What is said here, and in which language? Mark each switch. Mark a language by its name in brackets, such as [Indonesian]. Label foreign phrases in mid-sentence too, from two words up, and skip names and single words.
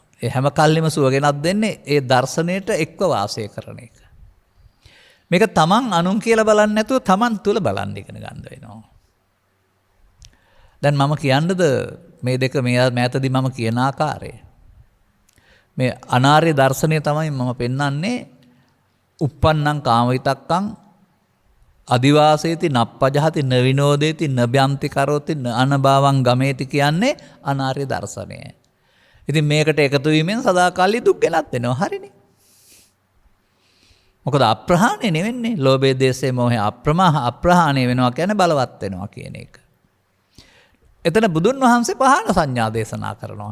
[Sinhala] ඒ හැම කල්ලිම සුව ගෙනත් දෙන්නේ ඒ දර්ශනයට එක්ව වාසය කරන එක. මේක තමන් අනුන් කියලා බලන්නේ නැතුව තමන් තුල බලන්න ඉගෙන ගන්න වෙනවා. දැන් මම කියන්නද මේ දෙක මෑතදී මම කියන ආකාරය. මේ අනාර්ය දර්ශනය තමයි මම පෙන්වන්නේ [Pali] uppannam කාමවිතක්කං අදිවාසේති නප්පජහති නවිනෝදේති නභ්‍යන්ති කරෝති අනභවං ගමේති [Sinhala] කියන්නේ අනාර්ය දර්ශනය. ඉතින් මේකට එකතු වීමෙන් සදාකාලී දුක් ගෙනත් වෙනවා. හරිනේ. මොකද අප්‍රහාණය නෙවෙන්නේ. ලෝභය, දේශය, මොහය අප්‍රහාණය වෙනවා කියන්නේ බලවත් වෙනවා කියන එක. එතන බුදුන් වහන්සේ පහාන සංඥා දේශනා කරනවා.